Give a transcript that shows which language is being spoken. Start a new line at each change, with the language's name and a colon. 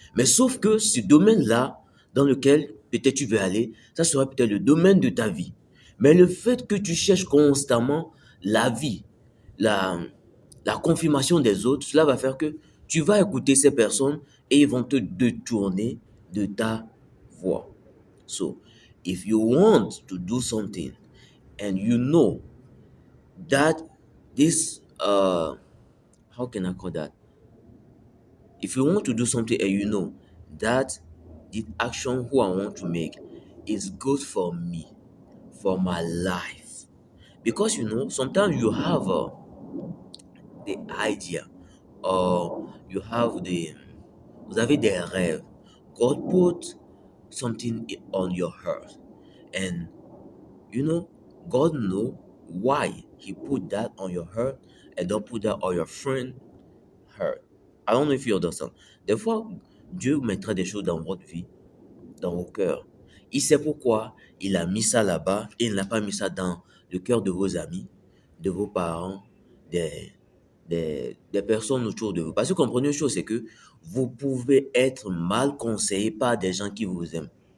French: Mais sauf que ce domaine-là, dans lequel peut-être tu veux aller, ça sera peut-être le domaine de ta vie. Mais le fait que tu cherches constamment la vie, la, la confirmation des autres, cela va faire que tu vas écouter ces personnes et ils vont te détourner de ta voie.
English: So, if you want to do something and you know that this how can I call that, if you want to do something and you know that the action who I want to make is good for me, for my life, because sometimes you have the idea, or you have
French: vous avez des rêves.
English: God put something on your heart, and you know, God know why He put that on your heart and don't put that on your friend heart. I don't know if you understand.
French: Des fois, Dieu mettra des choses dans votre vie, dans vos cœurs. Il sait pourquoi il a mis ça là-bas et il n'a pas mis ça dans le cœur de vos amis, de vos parents, des personnes autour de vous. Parce que comprenez une chose, c'est que vous pouvez être mal conseillé par des gens qui vous aiment.